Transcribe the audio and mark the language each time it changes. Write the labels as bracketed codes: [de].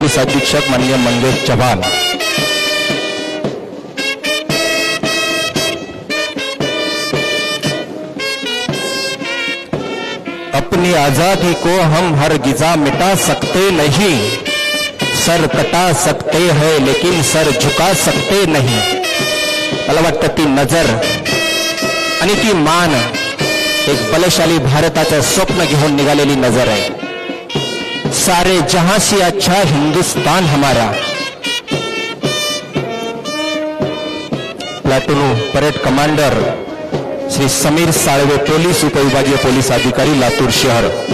[hi] अधीक्षक माननीय मंगेश चव्हाण, अपनी आजादी को हम हरगिज़ा मिटा सकते नहीं, सर कटा सकते हैं लेकिन सर झुका सकते नहीं. [mr] मला वाटतं ती नजर आणि ती मान एक बलशाली भारताचं स्वप्न घेऊन निघालेली नजर आहे. [hi] सारे जहां से अच्छा हिंदुस्तान हमारा. [mr] Platoon parade commander Shri Sameer Salve, police उपविभागीय पोलीस अधिकारी, लातूर शहर.